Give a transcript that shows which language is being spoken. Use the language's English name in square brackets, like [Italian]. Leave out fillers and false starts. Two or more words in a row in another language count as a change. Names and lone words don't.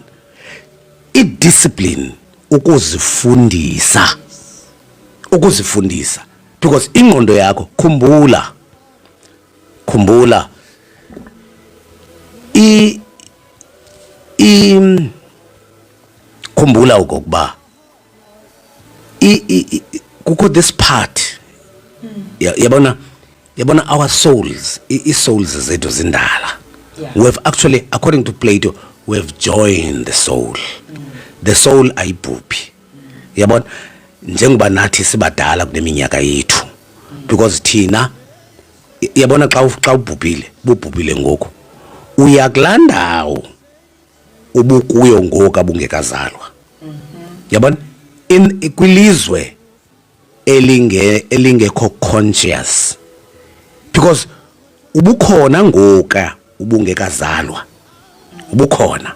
[Xhosa] I-discipline ukuzifundisa because ingqondo yakho khumbula khumbula ukuba kukho [English] this part [Xhosa] yabona [English] our souls [Xhosa] i-souls zethu zindala. [English] We have actually, according to Plato, we have joined the soul. The soul ayibhubhi. [Xhosa] Yabona njengoba nathi sibadala kuneminyaka yethu because thina yabona xa ubhubhile ngoku uya kulandawo ubukuyo ngoku abungekazalwa. Yabona kwilizwe elingekho conscious because ubukhona ngoka ubungekazalwa ubukhona.